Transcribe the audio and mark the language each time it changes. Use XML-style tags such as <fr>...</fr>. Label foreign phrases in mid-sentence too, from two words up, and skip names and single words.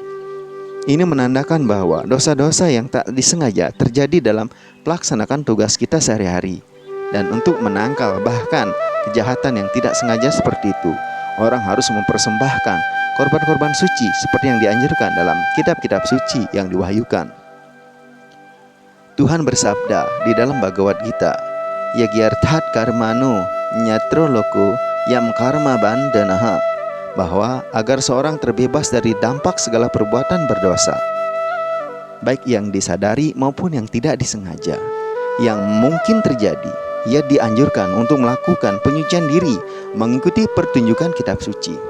<id>Ini menandakan bahwa dosa-dosa yang tak disengaja terjadi dalam pelaksanakan tugas kita sehari-hari. Dan untuk menangkal bahkan kejahatan yang tidak sengaja seperti itu, orang harus mempersembahkan korban-korban suci seperti yang dianjurkan dalam kitab-kitab suci yang diwahyukan. Tuhan bersabda di dalam Bhagavad Gita,</id> <sa>यज्ञार्थात् कर्मणो ऽन्यत्र लोको ऽयं कर्म बन्धनः,</sa> <id>bahwa agar seorang terbebas dari dampak segala perbuatan berdosa, baik yang disadari maupun yang tidak disengaja, yang mungkin terjadi, ia dianjurkan untuk melakukan penyucian diri mengikuti pertunjukan kitab suci.</id>